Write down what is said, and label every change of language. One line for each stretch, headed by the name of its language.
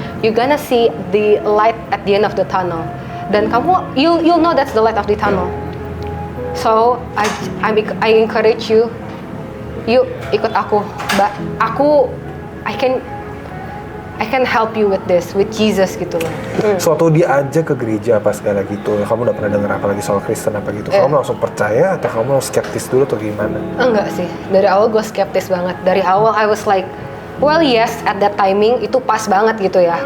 English: You're gonna see the light at the end of the tunnel.
Indonesian: Dan kamu,
English: you'll know that's the light of the tunnel. So I encourage you,
Indonesian: yuk ikut aku,
English: Mbak. I can help you with this, with Jesus
Indonesian: gitu loh. Suatu diajak ke gereja pas kayak gitu, kamu udah pernah dengar apa lagi soal Kristen apa gitu? Kamu langsung percaya atau kamu skeptis dulu atau gimana? Enggak sih, dari awal gue skeptis banget. Dari awal
English: I was like, well yes, at that timing
Indonesian: itu pas banget gitu ya.